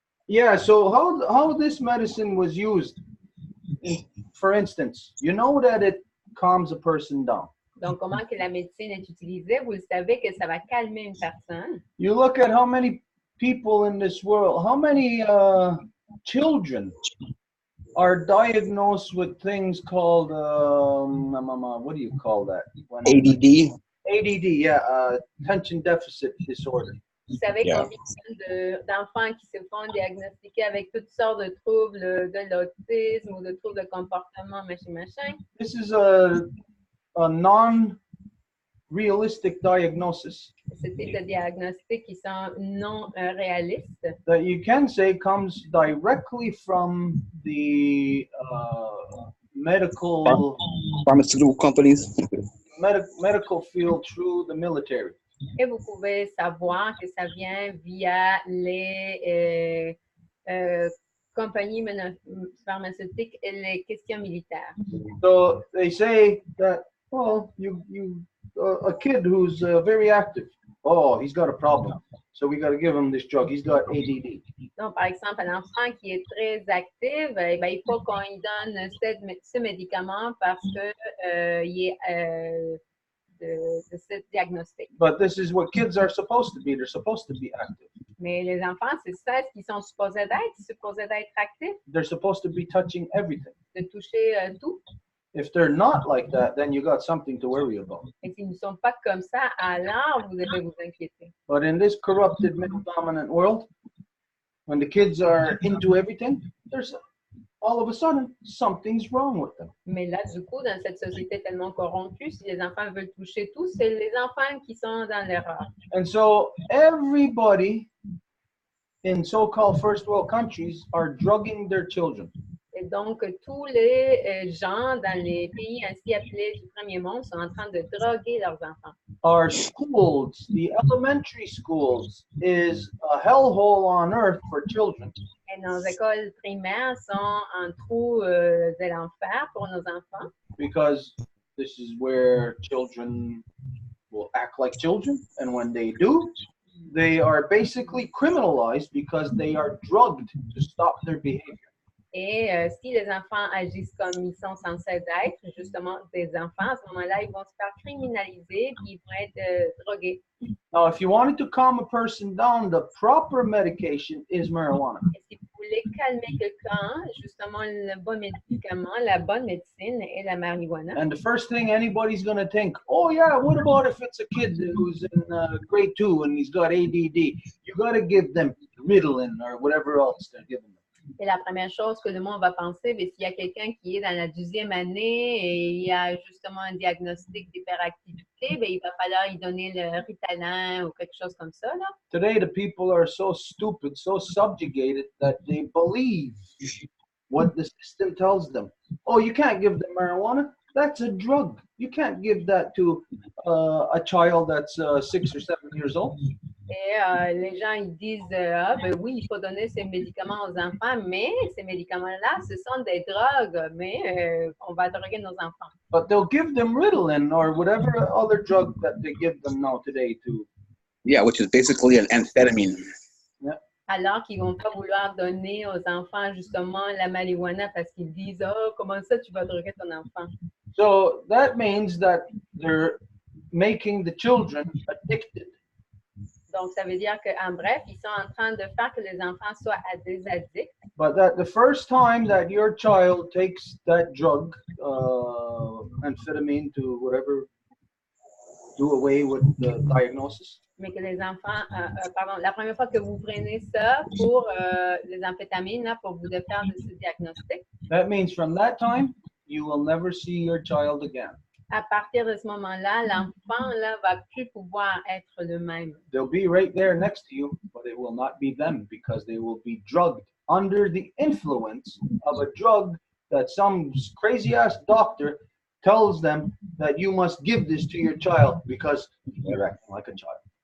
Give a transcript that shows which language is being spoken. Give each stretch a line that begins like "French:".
English: Yeah, so how this medicine was used, for instance, you know that it calms a person down.
French: Donc, comment que la médecine est utilisée, vous le savez que ça va calmer une personne.
English: You look at how many people in this world, how many children are diagnosed with things called, what do you call that? ADD? ADD, yeah, attention deficit disorder.
French: Vous savez combien d'enfants qui se font diagnostiquer avec toutes sortes de troubles de l'autisme ou de troubles de comportement, machin.
English: This is a non-realistic diagnosis.
French: C'est des diagnostics qui sont non réalistes.
English: That you can say comes directly from the medical pharmaceutical companies. Medical field through the military.
French: Et vous pouvez savoir que ça vient via les compagnies pharmaceutiques et les questions militaires.
English: So they say that, well, a kid who's very active, oh, he's got a problem. So we got to give him this drug. He's got ADD.
French: Donc, par exemple, un enfant qui est très actif, il faut qu'on lui donne ce médicament parce que il est de ce diagnostic.
English: But this is what kids are supposed to be. They're supposed to be active.
French: Mais les enfants, c'est ça ce qu'ils sont supposés d'être actifs.
English: They're supposed to be touching everything.
French: De toucher tout.
English: If they're not like that, then you got something to worry about.
French: Et s'ils ne sont pas comme ça, alors vous devez vous inquiéter.
English: But in this corrupted, male-dominant world, when the kids are into everything, there's all of a sudden something's wrong with them.
French: Mais là, du coup, dans cette société tellement corrompue, si les enfants veulent toucher tout, c'est les enfants qui sont dans l'erreur.
English: And so everybody in so-called first world countries are drugging their children.
French: Et donc, tous les gens dans les pays ainsi appelés du premier monde sont en train de droguer leurs enfants.
English: Our schools, the elementary schools, is a hellhole on earth for children.
French: Et nos écoles primaires sont un trou de l'enfer pour nos enfants.
English: Because this is where children will act like children, and when they do, they are basically criminalized because they are drugged to stop their behavior.
French: Et si les enfants agissent comme ils sont censés être, justement des enfants, à ce moment-là, ils vont se faire criminaliser puis ils vont être drogués.
English: Now, if you wanted to calm a person down, the proper medication is marijuana.
French: Et si vous voulez calmer quelqu'un, justement, le bon médicament, la bonne médecine est la marijuana.
English: And the first thing anybody's going to think, oh yeah, what about if it's a kid who's in grade 2 and he's got ADD? You got to give them Ritalin or whatever else they're giving them.
French: Et la première chose que le monde va penser, s'il y a quelqu'un qui est dans la 12e année et il y a justement un diagnostic d'hyperactivité, il va falloir lui donner le Ritalin ou quelque chose comme ça. Là.
English: Today, the people are so stupid, so subjugated that they believe what the system tells them. Oh, you can't give them marijuana? That's a drug. You can't give that to a child that's 6 or 7 years old.
French: Et les gens, ils disent, ben oui, il faut donner ces médicaments aux enfants, mais ces médicaments-là, ce sont des drogues, mais on va droguer nos enfants.
English: But they'll give them Ritalin or whatever other drug that they give them now today too. Yeah, which is basically an amphetamine. Yeah.
French: Alors qu'ils vont pas vouloir donner aux enfants justement la marijuana parce qu'ils disent oh comment ça tu vas droguer ton enfant.
English: So that means that they're making the children addicted.
French: Donc ça veut dire que en bref ils sont en train de faire que les enfants soient des addicts.
English: But that the first time that your child takes that drug, amphetamine to whatever, do away with the diagnosis.
French: Mais que les enfants, pardon, la première fois que vous prenez ça pour les amphétamines, là, pour vous faire de ce diagnostic,
English: That means from that time, you will never see your child again.
French: à partir de ce moment-là, l'enfant là va plus pouvoir être le même.
English: They'll be right there next to you, but it will not be them because they will be drugged under the influence of a drug that some crazy ass doctor tells them that you must give this to your child because you're acting like a child.